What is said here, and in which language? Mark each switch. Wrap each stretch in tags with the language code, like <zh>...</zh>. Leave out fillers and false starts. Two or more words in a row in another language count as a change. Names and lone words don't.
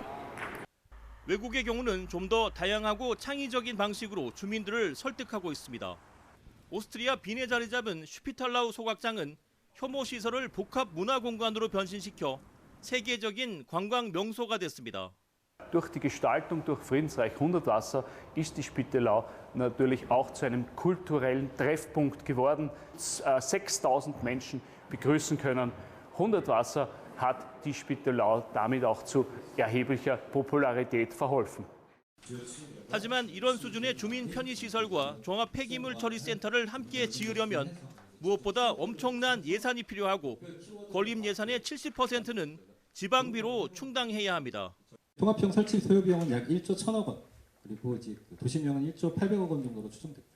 <ko>외국의 경우는 좀 더 다양하고 창의적인 방식으로 주민들을 설득하고 있습니다. 오스트리아 빈에 자리 잡은 슈피탈라우 소각장은 혐오 시설을 복합 문화 공간으로 변신시켜 세계적인 관광 명소가 됐습니다.</ko> <de>Durch die Gestaltung durch Friedensreich Hundertwasser ist die Spittelau natürlich auch zu einem kulturellen Treffpunkt geworden. 6000 Menschen begrüßen können. Hundertwasser hat die Spittelau damit auch zu erheblicher Popularität verholfen.</de> <ko>하지만 이런 수준의 주민 편의시설과 종합 폐기물 처리센터를 함께 지으려면 무엇보다 엄청난 예산이 필요하고 건립 예산의 70%는 지방비로 충당해야 합니다. 통합형 설치 소요 비용은 약 1조 1,000억 원, 그리고 이제 도시명은 1조 800억 원 정도로 추정됐고요.</ko>